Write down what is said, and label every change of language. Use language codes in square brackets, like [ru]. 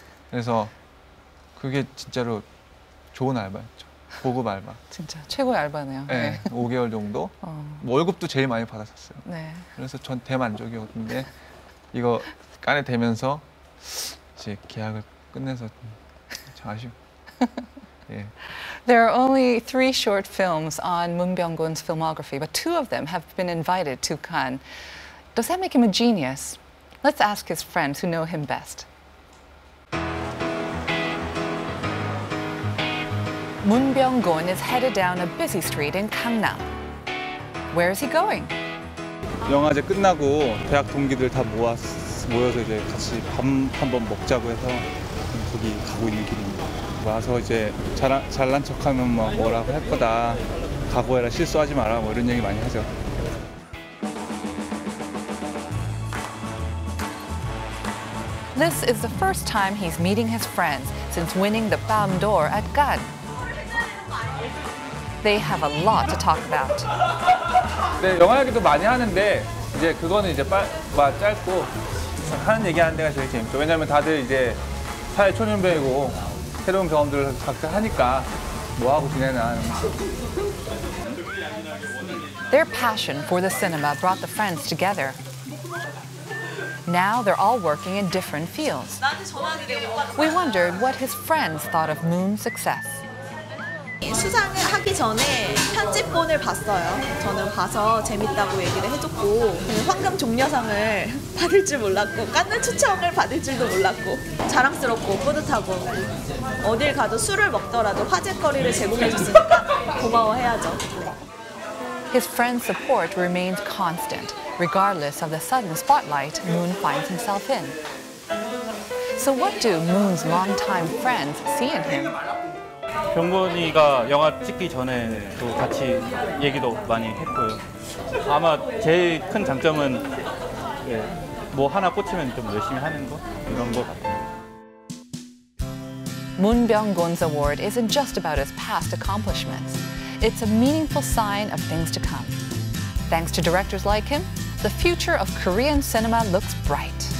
[ko] 그래서 그게 진짜로 좋은 알바였죠. 고급 알바. 진짜 최고의 알바네요. 네, 5개월 정도. 뭐 월급도 제일 많이 받았었어요. 네. 그래서 전 대만족이었는데 이거 깐에 되면서 이제 계약을 끝내서 참 아쉬워. 예. [en] There are only 3 short films on Moon Byung-gun's filmography, but 2 of them have been invited to Cannes. Does that make him a genius? Let's ask his friends who know him best. Moon Byung-gun is headed down a busy street in Gangnam. Where is he going? [ko] 영화제 끝나고 대학 동기들 다 모여서 이제 같이 밥 한번 먹자고 해서 거기 가고 있는 길입니다. 와서 이제 잘난 척하면 뭐라고 할 거다. 각오해라, 실수하지 마라, 뭐 이런 얘기 많이 하죠. [en] This is the first time he's meeting his friends since winning the Palme d'Or at Cannes. They have a lot to talk about. [ko] 네, 영화 얘기도 많이 하는데 이제 그거는 이제 짧고 하는 얘기 하는 데가 제일 재밌죠. 왜냐면 다들 이제 사회 초년병이고 새로운 경험들을 각자 하니까 뭐 하고 지내나. [en] Their passion for the cinema brought the friends together. Now they're all working in different fields. We wondered what his friends thought of Moon's success. [ko] 수상을 하기 전에 편집본을 봤어요. 저는 봐서 재밌다고 얘기를 해줬고 황금 종려상을 받을 줄 몰랐고 깐느 초청을 받을 줄도 몰랐고 자랑스럽고 뿌듯하고 어딜 가도 술을 먹더라도 화제거리를 제공해줬으니까 고마워해야죠. [en] His friends' support remains constant, regardless of the sudden spotlight Moon finds himself in. So what do Moon's longtime friends see in him? [ko] 병곤이가 영화 찍기 전에도 같이 얘기도 많이 했고요. 아마 제일 큰 장점은 뭐 하나 꽂히면 좀 열심히 하는 거 이런 거 같아요. [en] Moon Byung-gun's award isn't just about his past accomplishments. It's a meaningful sign of things to come. Thanks to directors like him, the future of Korean cinema looks bright.